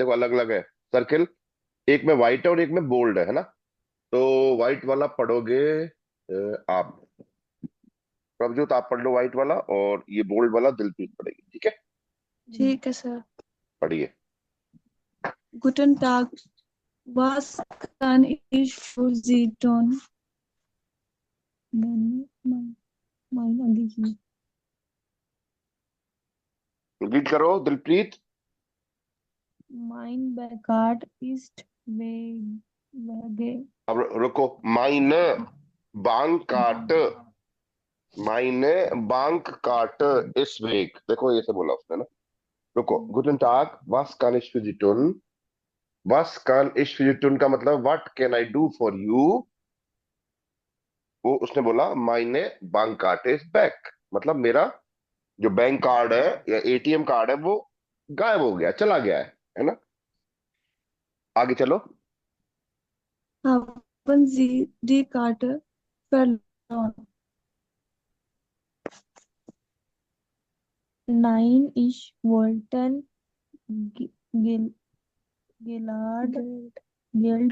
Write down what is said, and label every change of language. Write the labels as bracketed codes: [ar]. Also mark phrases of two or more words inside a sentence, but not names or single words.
[hi] देखो अलग अलग है सर्किल. एक में व्हाइट है और एक में बोल्ड है ना. तो व्हाइट वाला पढ़ोगे आप प्रभजोत, आप पढ़ लो व्हाइट वाला, और ये बोल्ड वाला दिलप्रीत पढ़ेगी. ठीक है, ठीक है सर. पढ़िए. [de] Guten Tag. Was kann ich für Sie tun? mein Anliegen. [hi] रिपीट करो दिलप्रीत। [de] Mein Bankcard ist wege. [hi] अब रुको, [de] Meine Bank Karte, Meine Bank Karte ist weg, [hi] देखो ये से बोला उसने ना। रुको, [de] Guten Tag, was kann ich für Sie tun? Was kann ich für Sie tun [hi] का मतलब [en] what can I do for you? [hi] वो उसने बोला [de] Meine Bank Karte [en] is back, [hi] मतलब मेरा जो [en] bank card [hi] है या [en] ATM card [hi] है वो गायब हो गया, चला गया है ना। आगे चलो। [de] Haben Sie die Karte verloren? Nein, ich wollte Ge- Gel Geld